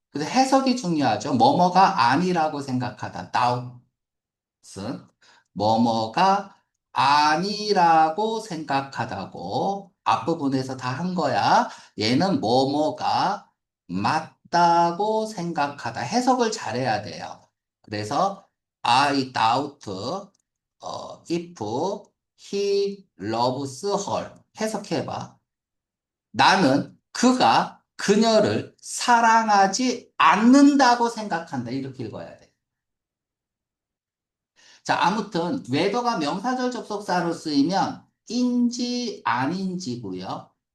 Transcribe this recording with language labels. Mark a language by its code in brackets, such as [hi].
[ko] 그래서 해석이 중요하죠. 뭐뭐가 아니라고 생각하다. doubt은 뭐뭐가 아니라고 생각하다고 앞부분에서 다 한 거야. 얘는 뭐뭐가 맞다고 생각하다. 해석을 잘해야 돼요. [en] 그래서 I doubt if he loves her. [ko] 해석해봐. 나는 그가 그녀를 사랑하지 않는다고 생각한다. 이렇게 읽어야 돼. 자, 아무튼 웨더가 명사절 접속사로 쓰이면 인지 아닌지고요.